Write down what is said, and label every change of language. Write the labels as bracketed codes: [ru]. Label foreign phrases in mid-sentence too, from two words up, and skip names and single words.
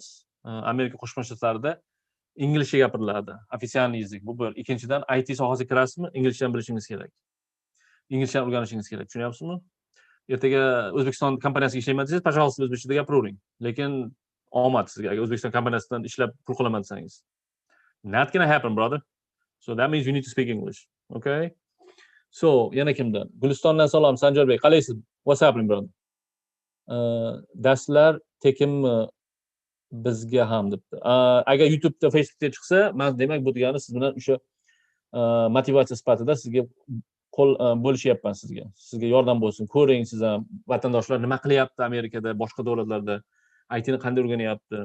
[uz] Amerika Qo'shma Shtatlarida inglizcha gapiriladi, [ru] официальный язык. [uz] Bu bir. Ikkinchidan IT sohasiga kirasizmi, inglizchani bilishingiz kerak. Inglizchani o'rganishingiz kerak. Tushunyapsizmi? Ertaga O'zbekiston kompaniyasiga ishlayman desangiz, пожалуйста, o'zbekchada gapiravering. Lekin omad sizga agar O'zbekiston kompaniyasidan ishlab pul qilaman desangiz. [en] Not gonna happen, brother. So that means you need to speak English. Okay? So, [uz] yana kimdan? Gulistondan salom, Sanjarbek. Qalaysiz? [en] What's happening, brother? [uz] Darslar tekinmi bizga ham debdi. Agar YouTube'da, Facebook'da chiqsa, men demak bu degani siz bilan o'sha motivatsiya sifatida sizga qo'l bo'lishyapman sizga. Sizga yordam bo'lsin. Ko'ring siz ham vatandoshlar nima qilyapti Amerikada, boshqa davlatlarda, ITni qanday o'rganyapti.